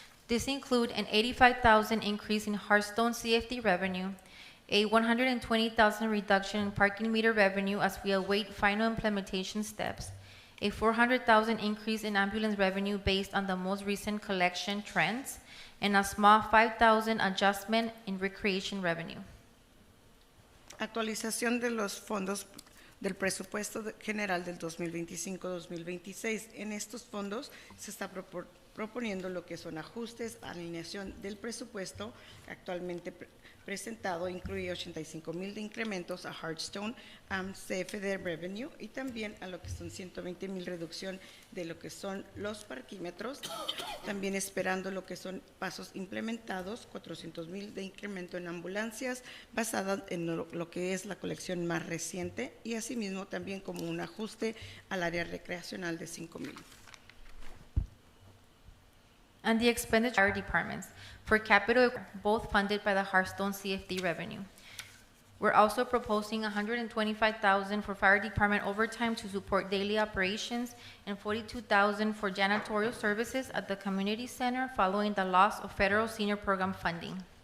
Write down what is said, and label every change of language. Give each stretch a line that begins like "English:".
English: These include an $85,000 increase in Hearthstone CFD revenue, a $120,000 reduction in parking meter revenue as we await final implementation steps, a $400,000 increase in ambulance revenue based on the most recent collection trends, and a small $5,000 adjustment in recreation revenue.
Spanish: Actualización de los fondos del presupuesto general del 2025-2026. En estos fondos se está proponiendo lo que son ajustes, alineación del presupuesto actualmente presentado, incluye 85,000 de incrementos a Hearthstone, CFD Revenue y también a lo que son 120,000 reducción de lo que son los parquímetros, también esperando lo que son pasos implementados, 400,000 de incremento en ambulancias basada en lo que es la colección más reciente y asimismo también como un ajuste al área recreacional de 5,000.
English: And the expenditure departments for capital, both funded by the Hearthstone CFD revenue. We're also proposing $125,000 for fire department overtime to support daily operations and $42,000 for janitorial services at the community center following the loss of federal senior program funding.